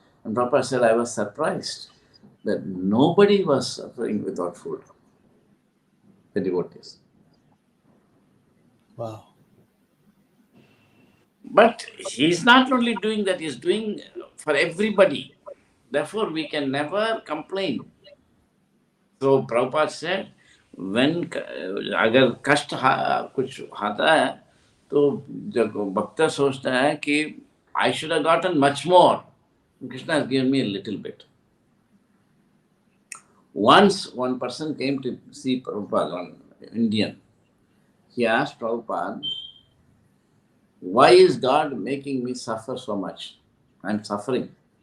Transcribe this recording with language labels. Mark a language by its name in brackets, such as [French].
[English] And Prabhupada said, I was surprised that nobody was suffering without food. The devotees. Wow. But he's not only doing that, he's doing for everybody. Therefore, we can never complain. So Prabhupada said, when [Hindi] अगर कष्ट कुछ आता है तो जब भक्त सोचता है कि [English] I should have gotten much more. Krishna has given me a little bit. Once one person came to see Prabhupada, one Indian. He asked Prabhupada, why is God making me suffer so much? I'm suffering.